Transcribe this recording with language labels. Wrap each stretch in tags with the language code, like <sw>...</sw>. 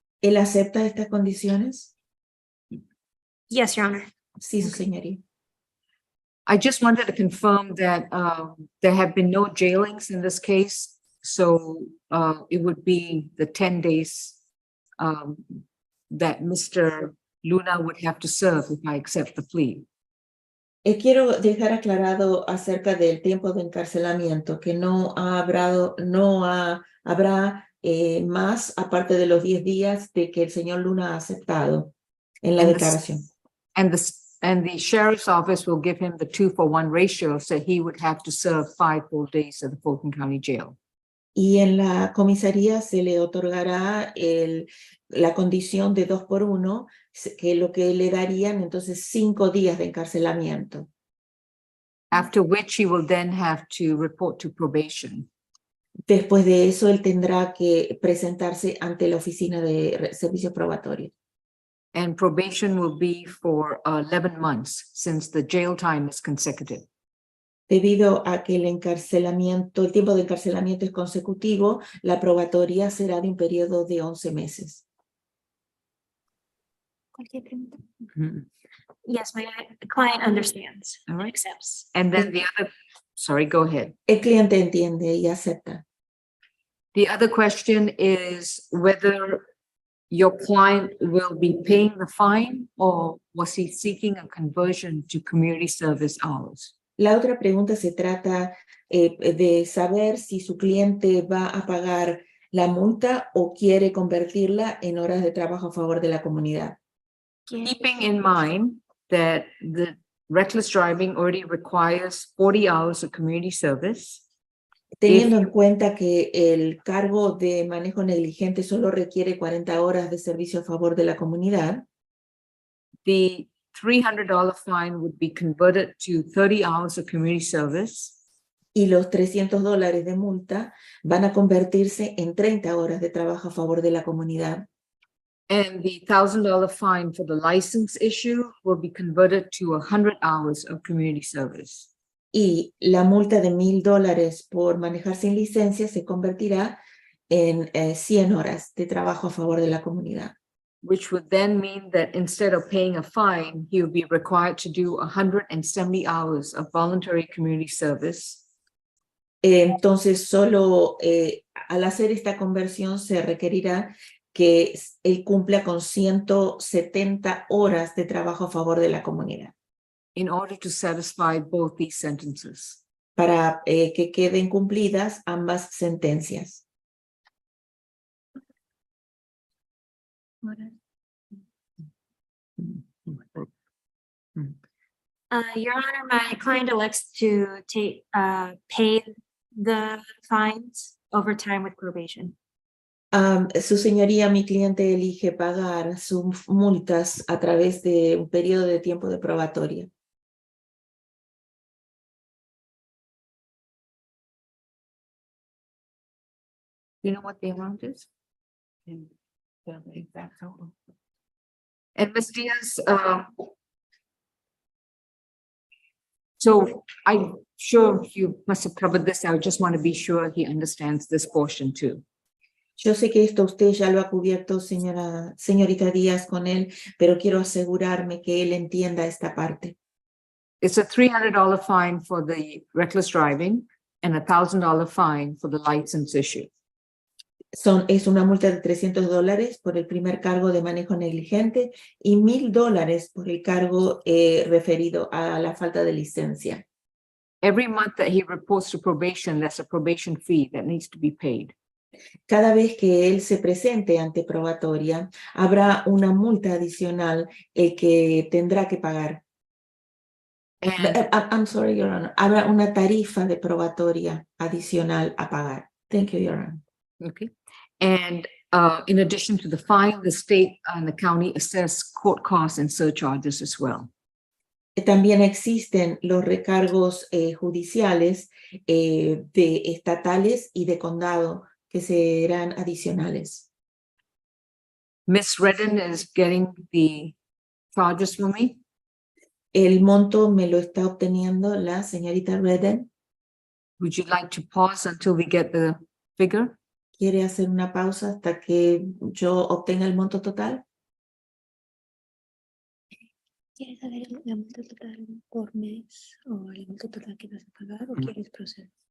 <es>¿Él acepta estas condiciones?</es> <en>Yes, Your Honor.</en> <es>Sí, su señoría.</es> <en>I just wanted to confirm that there have been no jailings in this case. So it would be the 10 days that Mr. Luna would have to serve if I accept the plea.</en> <es>Quiero dejar aclarado acerca del tiempo de encarcelamiento, que habrá más aparte de los 10 días de que el señor Luna ha aceptado en la</es> <en>And the-</en> <es>declaración.</es> <en>And the sheriff's office will give him the 2-for-1 ratio, so he would have to serve 5 full days at the Fulton County Jail.</en> <es>Y en la comisaría se le otorgará la condición de 2-por-1, que lo que le darían entonces 5 días de encarcelamiento.</es> <en>After which he will then have to report to probation.</en> <es>Después de eso, él tendrá que presentarse ante la oficina de servicios probatorios.</es> <en>And probation will be for 11 months since the jail time is consecutive.</en> <es>Debido a que el tiempo de encarcelamiento es consecutivo, la probatoria será de un periodo de 11 meses. Cualquier pregunta? Mhm.</es> <en>Yes, my client understands. All right. Accepts. And then the other, sorry, go ahead.</en> <es>El cliente entiende y acepta.</es> <en>The other question is whether your client will be paying the fine or was he seeking a conversion to community service hours?</en> <es>La otra pregunta se trata de saber si su cliente va a pagar la multa o quiere convertirla en horas de trabajo a favor de la comunidad.</es> <en>Keeping in mind that the reckless driving already requires 40 hours of community service.</en> <es>Teniendo en cuenta que el cargo de manejo negligente solo requiere 40 horas de servicio a favor de la comunidad,</es> <en>The $300 fine would be converted to 30 hours of community service.</en> <es>y los $300 de multa van a convertirse en 30 horas de trabajo a favor de la comunidad.</es> <en>And the $1,000 fine for the license issue will be converted to 100 hours of community service.</en> <es>Y la multa de $1,000 por manejar sin licencia se convertirá en 100 horas de trabajo a favor de la comunidad.</es> <en>Which would then mean that instead of paying a fine, he would be required to do 170 hours of voluntary community service.</en> <es>Entonces, solo al hacer esta conversión se requerirá que él cumpla con 170 horas de trabajo a favor de la comunidad</es> <en>in order to satisfy both these sentences.</en> <es>para que queden cumplidas ambas sentencias.</es> <en>Your Honor, my client elects to pay the fines over time with probation.</en> <es>Su señoría, mi cliente elige pagar sus multas a través de un periodo de tiempo de probatoria.</es> <en>You know what the amount is? And the exact total. And Ms. Diaz, so I'm sure you must have covered this. I just want to be sure he understands this portion too.</en> <es>Yo sé que esto usted ya lo ha cubierto, señorita Díaz, con él, pero quiero asegurarme que él entienda esta parte.</es> <en>It's a $300 fine for the reckless driving and a $1,000 fine for the license issue.</en> <es>Es una multa de $300 por el primer cargo de manejo negligente y $1,000 por el cargo referido a la falta de licencia.</es> <en>Every month that he reports to probation, there's a probation fee that needs to be paid.</en> <es>Cada vez que él se presente ante probatoria, habrá una multa adicional que tendrá que pagar.</es> <en>And I'm sorry, Your Honor.</en> <es>Habrá una tarifa de probatoria adicional a pagar.</es> <en>Thank you, Your Honor. okay. And in addition to the fine, the state and the county assess court costs and surcharges as well.</en> <es>También existen los recargos judiciales de estatales y de condado que serán adicionales.</es> <en>Miss Redden is getting the charges for me.</en> <es>El monto me lo está obteniendo la señorita Redden.</es> <en>Would you like to pause until we get the figure?</en> <es>¿Quiere hacer una pausa hasta que yo obtenga el monto total? ¿Quieres saber la multa total por mes o el monto total que vas a pagar o quieres proceder?</es>